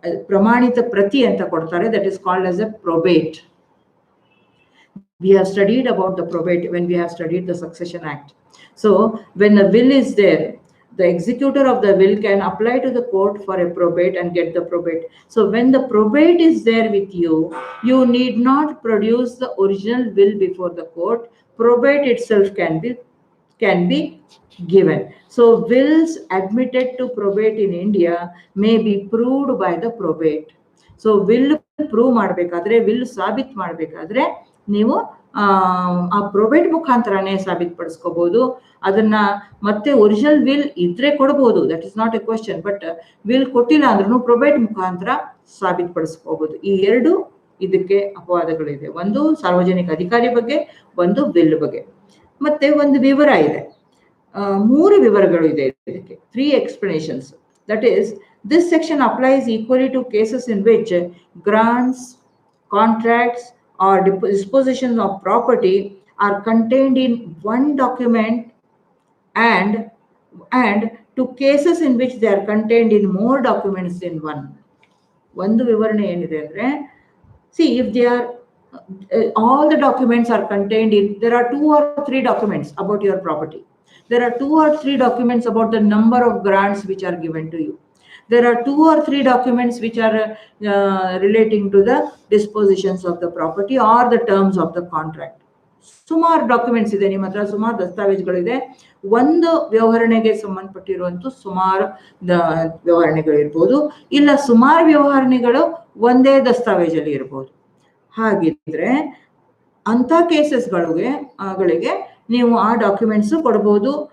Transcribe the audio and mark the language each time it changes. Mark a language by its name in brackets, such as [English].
[Kannada] ಪ್ರಮಾಣಿತ ಪ್ರತಿ ಅಂತ ಕೊಡ್ತಾರೆ, [English] That is called as a probate. We have studied about the probate when we have studied the Succession Act. So when the will is there, the executor of the will can apply to the court for a probate and get the probate. So when the probate is there with you, you need not produce the original will before the court. Probate itself can be given. So wills admitted to probate in India may be proved by the probate. [Kannada] So will prove ಮಾಡಬೇಕಾದ್ರೆ will ಸಾಬೀತ್ ಮಾಡಬೇಕಾದ್ರೆ ನೀವು ಆ probate ಮುಖಾಂತರನೇ ಸಾಬೀತುಪಡಿಸ್ಕೋಬಹುದು. ಅದನ್ನ ಮತ್ತೆ original will ಇದ್ರೆ ಕೊಡಬಹುದು, [English] That is not a question. [Kannada] But will ಕೊಟ್ಟಿಲ್ಲ ಅಂದ್ರೂ ಪ್ರೊಬೇಟ್ ಮುಖಾಂತರ ಸಾಬೀತುಪಡಿಸ್ಕೋಬಹುದು. ಈ ಎರಡು ಇದಕ್ಕೆ ಅಪವಾದಗಳಿದೆ. ಒಂದು ಸಾರ್ವಜನಿಕ ಅಧಿಕಾರಿ ಬಗ್ಗೆ, ಒಂದು ವಿಲ್ ಬಗ್ಗೆ. ಮತ್ತೆ ಒಂದು ವಿವರ ಇದೆ, ಮೂರು ವಿವರಗಳು ಇದೆ ಇದಕ್ಕೆ, [English] 3 explanations. That is, this section applies equally to cases in which grants, contracts, or dispositions of property are contained in one document and to cases in which they are contained in more documents in one. [Kannada] ಒಂದು ವಿವರಣೆ ಏನಿದೆ ಅಂದ್ರೆ, [English] see, if they are all the documents are contained in, there are 2 or 3 documents about your property. There are 2 or 3 documents about the number of grants which are given to you. There are 2 or 3 documents which are relating to the dispositions of the property or the terms of the contract. [Kannada] ಸುಮಾರು documents ಇದೆ ನಿಮ್ಮ ಹತ್ರ, ಸುಮಾರು ದಸ್ತಾವೇಜುಗಳಿದೆ. ಒಂದು ವ್ಯವಹರಣೆಗೆ ಸಂಬಂಧಪಟ್ಟಿರುವಂತ ಸುಮಾರು ವ್ಯವಹರಣೆಗಳಿರ್ಬೋದು, ಇಲ್ಲ ಸುಮಾರು ವ್ಯವಹರಣೆಗಳು ಒಂದೇ ದಸ್ತಾವೇಜಲ್ಲಿ ಇರ್ಬೋದು. ಹಾಗಿದ್ರೆ ಅಂತ ಕೇಸಸ್ಗಳಿಗೆ ನೀವು ಆ ಡಾಕ್ಯುಮೆಂಟ್ಸ್ ಕೊಡ್ಬೋದು.